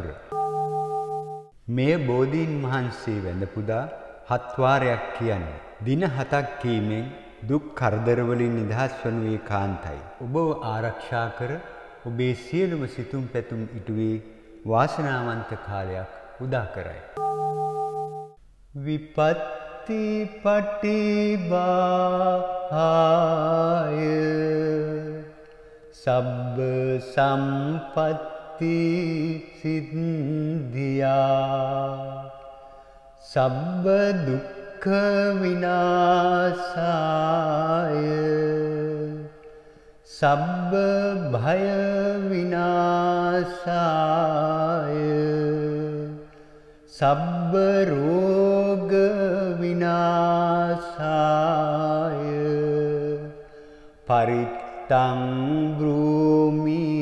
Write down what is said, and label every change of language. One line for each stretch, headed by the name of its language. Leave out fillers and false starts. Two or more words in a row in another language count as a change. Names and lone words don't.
Sinhala: මෙය බෝධීන් වහන්සේ වැඳ පුදා 7 වාරයක් කියන්නේ. දින 7ක් කීමෙන් දුක් කරදර වලින් නිදහස් වනුයේ කාන්තයි. ඔබව ආරක්ෂා කර ඔබේ සියලුම සිතුම් පැතුම් ඉටු වී වාසනාවන්ත කාලයක් උදා කරයි.
Pali: විපත්ති පටිභාය සබ්බ සම්පත්ති සිද්ධියා සබ්බ දුක්ඛ විනාශාය සබ්බ භය විනාශාය සබ්බ රෝග විනාශාය පරිත්තං බ්‍රූමි